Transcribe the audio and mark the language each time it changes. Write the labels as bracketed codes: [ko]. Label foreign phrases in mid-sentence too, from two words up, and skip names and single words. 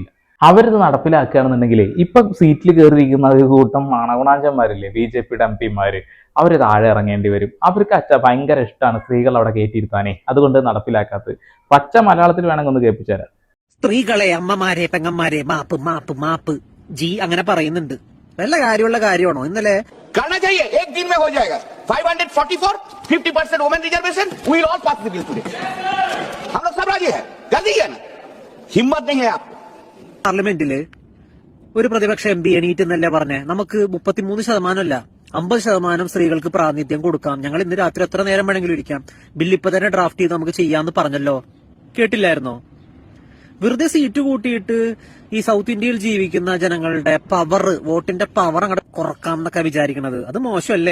[ml] അവരിത് നടപ്പിലാക്കുകയാണെന്നുണ്ടെങ്കിൽ ഇപ്പൊ സീറ്റിൽ കയറിയിരിക്കുന്ന ഒരു കൂട്ടം മാണകുണാഞ്ചന്മാരില്ലേ BJP-യുടെ MP-മാര്, അവർ താഴെ ഇറങ്ങേണ്ടി വരും. അവർക്ക് ഭയങ്കര ഇഷ്ടമാണ് സ്ത്രീകൾ അവിടെ കയറ്റിയിരുത്താനേ. അതുകൊണ്ട് നടപ്പിലാക്കാത്തത്. പച്ച മലയാളത്തിൽ വേണമെങ്കിൽ ഒന്ന് കേൾപ്പിച്ചു തരാം. സ്ത്രീകളെ, അമ്മമാരെ, പെങ്ങന്മാരെ, മാപ്പ് മാപ്പ് മാപ്പ് ജി അങ്ങനെ പറയുന്നുണ്ട്. വല്ല കാര്യമുള്ള കാര്യമാണോ? ഇന്നലെ [hi] करना चाहिए, एक दिन में हो जाएगा. 544 50% [en] women reservation we will all pass the bill today. [hi] हम लोग सब राजी हैं, कर दीजिए ना. हिम्मत नहीं है आप. [ml] പാർലമെന്റില് ഒരു പ്രതിപക്ഷ MP എണീറ്റ് എന്നല്ലേ പറഞ്ഞേ, നമുക്ക് 33% അല്ല 50% സ്ത്രീകൾക്ക് പ്രാതിനിധ്യം കൊടുക്കാം, ഞങ്ങൾ ഇന്ന് രാത്രി എത്ര നേരം വേണമെങ്കിലും ഇരിക്കാം, ബില്ല് ഇപ്പൊ തന്നെ ഡ്രാഫ്റ്റ് ചെയ്ത് നമുക്ക് ചെയ്യാന്ന് പറഞ്ഞല്ലോ. കേട്ടില്ലായിരുന്നോ? വെറുതെ സീറ്റ് കൂട്ടിയിട്ട് ഈ സൗത്ത് ഇന്ത്യയിൽ ജീവിക്കുന്ന ജനങ്ങളുടെ പവർ, വോട്ടിന്റെ പവർ അങ്ങോട്ട് കുറക്കാം എന്നൊക്കെ വിചാരിക്കണത് അത് മോശമല്ലേ?